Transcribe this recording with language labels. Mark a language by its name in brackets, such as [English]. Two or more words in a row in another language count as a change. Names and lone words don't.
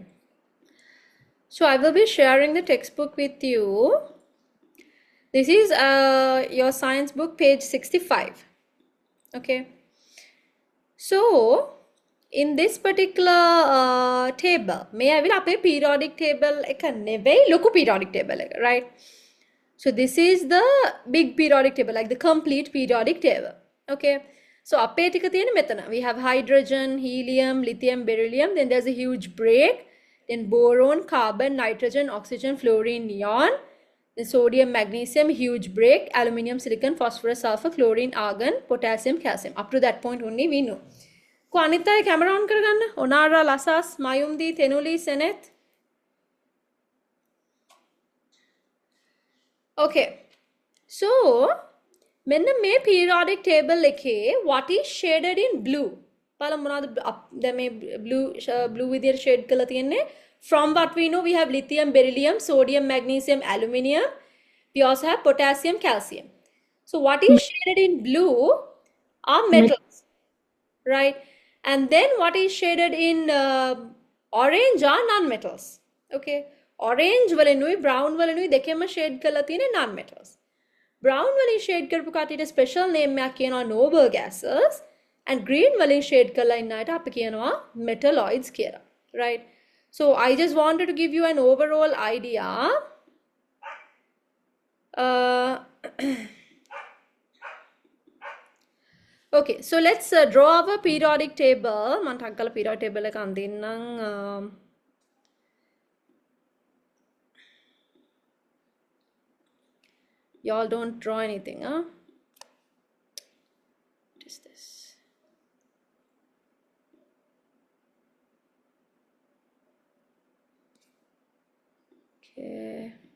[English] So I will be sharing the textbook with you. This is your science book, page 65. Okay. So in this particular table, may I will [Sinhala] අපේ periodic table එක නෙවෙයි ලොකු periodic table එක, [English] right? So this is the big periodic table, like the complete periodic table. [Sinhala] Okay. So අපේ ටික තියෙන මෙතන. [English] We have hydrogen, helium, lithium, beryllium. Then there's a huge break. Then boron, carbon, nitrogen, oxygen, fluorine, neon. Then sodium, magnesium, huge break. Aluminium, silicon, phosphorus, sulfur, chlorine, argon, potassium, calcium. Up to that point only we know. [Sinhala] කො අනිත් අය කැමරා on කරගන්න. ඔනාරා, ලසස්, මයුම්දී, තෙනුලි, සෙනෙත්. [English] Okay. So [Sinhala] මෙන්න මේ [English] periodic table එකේ what is shaded in blue? [Sinhala] බලමු මොනවද දැන් මේ blue විදියට shade කරලා තියෙන්නේ. [English] From what we know, we have lithium, beryllium, sodium, magnesium, aluminium. We also have potassium, calcium. So what is shaded in blue are metals, right? And then what is shaded in orange are non-metals. [Sinhala] Okay. Orange වලිනුයි brown වලිනුයි දෙකෙන්ම shade කරලා තියෙන්නේ non-metals. Brown වලින් shade කරපු කටියට [English] special name [Sinhala] එකක් කියනවා [English] noble gases, [Sinhala] and green වලින් shade කරලා ඉන්න අයට අපි කියනවා metalloids කියලා, [English] right? So I just wanted to give you an overall idea. Okay, so let's draw our periodic table. [Sinhala] මම ටක් කරලා [English] periodic table [Sinhala] එක අඳින්නම්. [English] Y'all don't draw anything, huh? What is this? Okay.